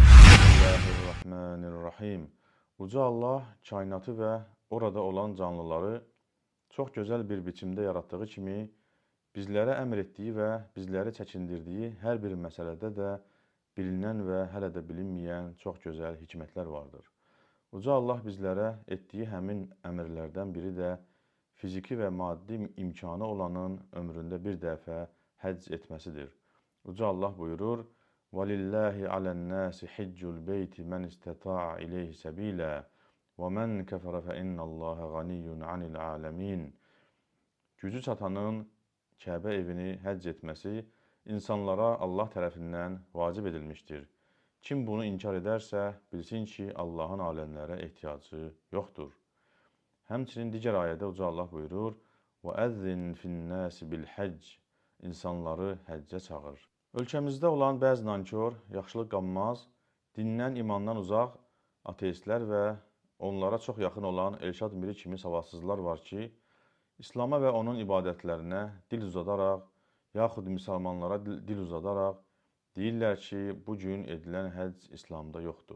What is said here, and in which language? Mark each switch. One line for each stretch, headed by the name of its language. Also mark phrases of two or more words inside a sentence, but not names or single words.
Azerbaijani: Bismillahirrahmanirrahim. Uca Allah kainatı və orada olan canlıları çox gözəl bir biçimdə yaratdığı kimi, bizlərə əmr etdiyi və bizləri çəkindirdiyi hər bir məsələdə də bilinən və hələ də bilinməyən çox gözəl hikmətlər vardır. Uca Allah bizlərə etdiyi həmin əmrlərdən biri də fiziki və maddi imkanı olanın ömründə bir dəfə həcc etməsidir. Uca Allah buyurur:
Arabic: وَلِلَّهِ عَلَى النَّاسِ حِجُّ الْبَيْتِ مَنْ اسْتَطَاعَ إِلَيْهِ سَبِيلًا وَمَنْ كَفَرَ فَإِنَّ اللَّهَ غَنِيٌّ عَنِ الْعَالَمِينَ.
Azerbaijani: Gücü çatanın Kəbə evini həcc etməsi insanlara Allah tərəfindən vacib edilmişdir. Kim bunu inkar edərsə, bilsin ki, Allahın aləmlərə ehtiyacı yoxdur. Həmçinin digər ayədə Uca Allah buyurur:
Arabic: وَأَذِّنْ فِي النَّاسِ بِالْحَجِّ.
Azerbaijani: İnsanları həccə çağır. Ölkəmizdə olan bəzi nankor, yaxşılıq qanmaz, dindən, imandan uzaq ateistlər və onlara çox yaxın olan Elşad Miri kimi savadsızlar var ki, İslam'a və onun ibadətlərinə dil uzadaraq, yaxud müsəlmanlara dil uzadaraq deyirlər ki, bugün edilən həcc İslamda yoxdur.